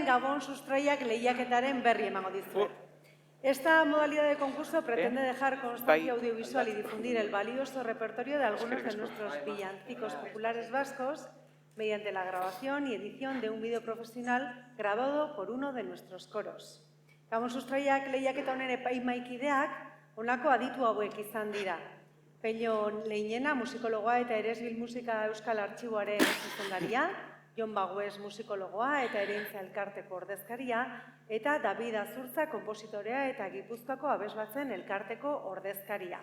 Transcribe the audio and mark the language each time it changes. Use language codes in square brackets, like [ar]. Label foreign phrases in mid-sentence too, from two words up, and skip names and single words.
[eu] Gabon sustraiak lehiaketaren berri emango dizuet. [es] Esta modalidad de concurso pretende dejar constancia audiovisual y difundir el valioso repertorio de algunos de nuestros villancicos populares vascos mediante la grabación y edición de un vídeo profesional grabado por uno de nuestros coros. [eu] Gabon sustraiak lehiaketa honen epaimahaikideak honako aditu hauek izan dira. Pello Leinena, musikologoa eta Eresbil Musika Euskal Artxiboaren zuzendaria, Jon Bagues musikologoa eta Ereintza Elkarteko ordezkaria, eta David Azurtza konpositorea eta Gipuzkoako abesbatzen elkarteko ordezkaria.